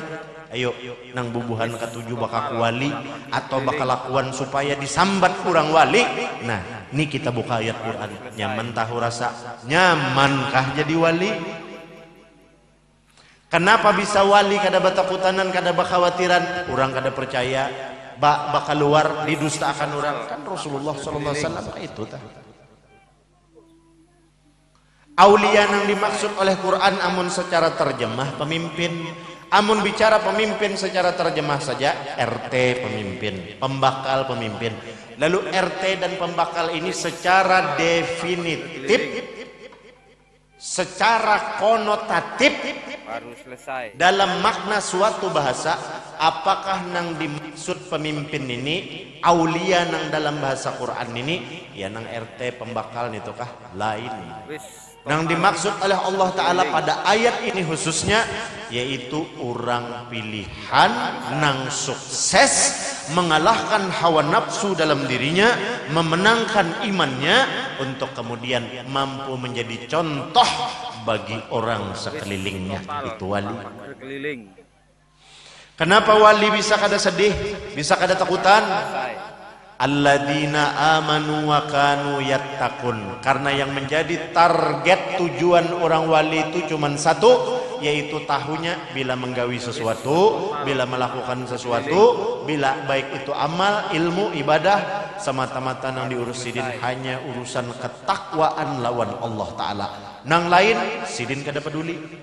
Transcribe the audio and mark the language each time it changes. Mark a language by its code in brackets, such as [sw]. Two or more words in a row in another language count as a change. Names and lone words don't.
[bjn] Ayo nang bubuhan ketujuh bakal wali atau bakal lakuan supaya disambat orang wali. Nah ini kita buka ayat Quran. Nyaman tahu rasa? Nyamankah jadi wali? Kenapa bisa wali kada batakutanan, kada bakhawatiran, orang kada percaya bakal luar didustakan orang? Kan Rasulullah [ar] sallallahu alaihi wasallam [bjn] itu tah. Aulia yang dimaksud oleh Quran amun secara terjemah pemimpin, amun bicara pemimpin secara terjemah saja RT pemimpin, pembakal pemimpin. Lalu RT dan pembakal ini secara definitif, secara konotatif baru selesai. dalam makna suatu bahasa, apakah nang dimaksud pemimpin ini aulia nang dalam bahasa Quran ini ya nang RT pembakal itu kah? Lain. Nang dimaksud oleh Allah Ta'ala pada ayat ini khususnya yaitu orang pilihan nang sukses mengalahkan hawa nafsu dalam dirinya, memenangkan imannya untuk kemudian mampu menjadi contoh bagi orang sekelilingnya. Itu wali. Kenapa wali bisa kada sedih, bisa kada takutan? [ar] Alladzina amanu wa kanu yattaqun. [bjn] Karena yang menjadi target tujuan orang wali itu cuma satu, yaitu tahunya bila menggawi sesuatu, bila melakukan sesuatu, bila baik itu amal, ilmu, ibadah, semata-mata nang diurus sidin hanya urusan ketakwaan lawan Allah Ta'ala. Nang lain sidin kada peduli.